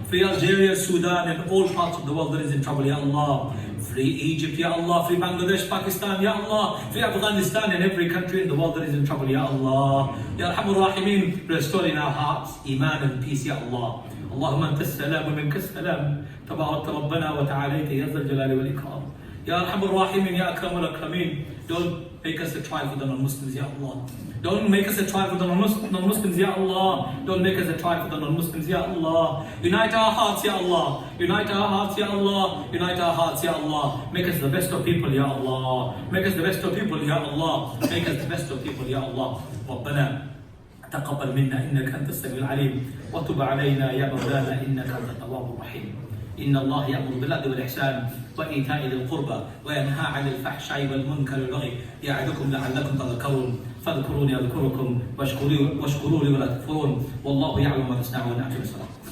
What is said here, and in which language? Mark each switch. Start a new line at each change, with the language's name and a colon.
English: Free Algeria, Sudan, and all parts of the world that is in trouble, Ya Allah. Free Egypt, Ya Allah. Free Bangladesh, Pakistan, Ya Allah. Free Afghanistan and every country in the world that is in trouble, Ya Allah.
Arabic: Ya Arhamur Rahimin,
English: restore in our hearts Iman and peace, Ya Allah.
Arabic: اللهم أنت السلام ومنك السلام تبارك ربنا وتعاليت يا ذا الجلال والإكرام يا أرحم الراحمين يا أكرم الأكرمين.
English: Don't make us a trial for the non-Muslims, Ya Allah. Don't make us a trial for the non-Muslims, Ya Allah. Don't make us a trial for the non-Muslims, Ya Allah. Unite our hearts, Ya Allah. Unite our hearts, Ya Allah. Unite our hearts, Ya Allah. Make us the best of people, Ya Allah. Make us the best of people, Ya Allah. Make us the best of people, Ya Allah.
Arabic: ربنا تقبل منا إنك أنت السميع العليم وتب علينا يا مولانا إنك أنت التواب الرحيم. إن الله يأمر بالعدل والإحسان وإيتاء ذي القربى وينهى عن الفحشاء والمنكر والبغي يعظكم لعلكم تذكرون فاذكروني أذكركم واشكروا لي ولا تكفرون والله يعلم ما تصنعون. أقم الصلاة.